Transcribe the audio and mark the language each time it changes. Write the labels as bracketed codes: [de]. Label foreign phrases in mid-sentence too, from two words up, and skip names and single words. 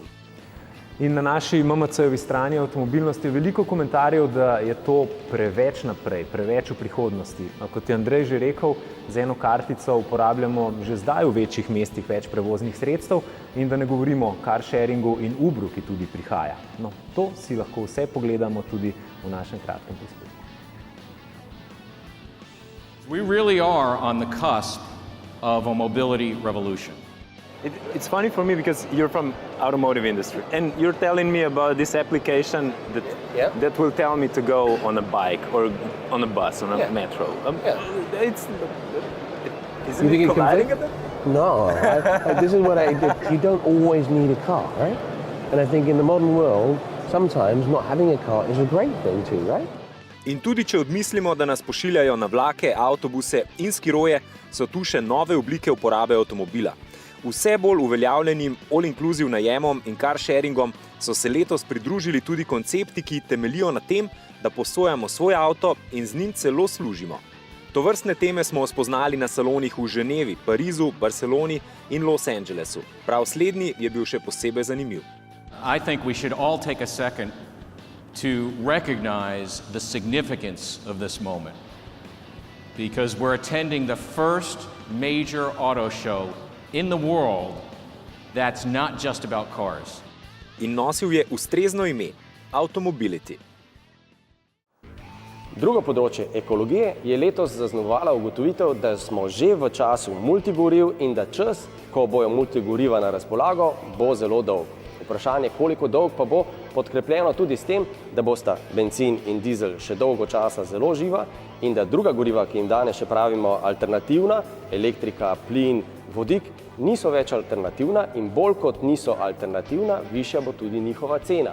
[sl] In na naši MMC-jevi strani avtomobilnosti je veliko komentarjev, da je to preveč naprej, preveč v prihodnosti. Kot je Andrej že rekel, z eno kartico uporabljamo že zdaj v večjih mestih več prevoznih sredstev in da ne govorimo o carsharingu in Uberu, ki tudi prihaja. No, to si lahko vse pogledamo tudi v našem kratkem prispevku. [en] We really are on the cusp of a mobility revolution. It's funny for me because you're from automotive industry and you're telling me about this application that will tell me to go on a bike or on a bus, on a metro. Isn't it colliding a bit? No, this is what you don't always need a car, right? And I think in the modern world, sometimes not having a car is a great thing too, right? [sl] In tudi če odmislimo, da nas pošiljajo na vlake, avtobuse in skiroje, so tu še nove oblike uporabe avtomobila. Vse bolj uveljavljenim all-inclusive najemom in carsharingom so se letos pridružili tudi koncepti, ki temeljijo na tem, da posojamo svoj avto in z njim celo služimo. Tovrstne teme smo spoznali na salonih v Ženevi, Parizu, Barceloni in Los Angelesu. Prav slednji je bil še posebej zanimiv. [en] I think we should all take a second to recognize the significance of this moment, because we're attending the first major auto show in the world that's not just about cars. [sl] In nosil je ustrezno ime Automobility. Drugo področje ekologije je letos zaznamovala ugotovitev, da smo že v času multigoriv in da čas, ko bojo multigoriva na razpolago, bo zelo dolg. Vprašanje, koliko dolg pa bo, podkrepljeno tudi s tem, da bosta bencin in dizel še dolgo časa zelo živa in da druga goriva, ki jim danes še pravimo alternativna, elektrika, plin, vodik, niso več alternativna in bolj kot niso alternativna, višja bo tudi njihova cena.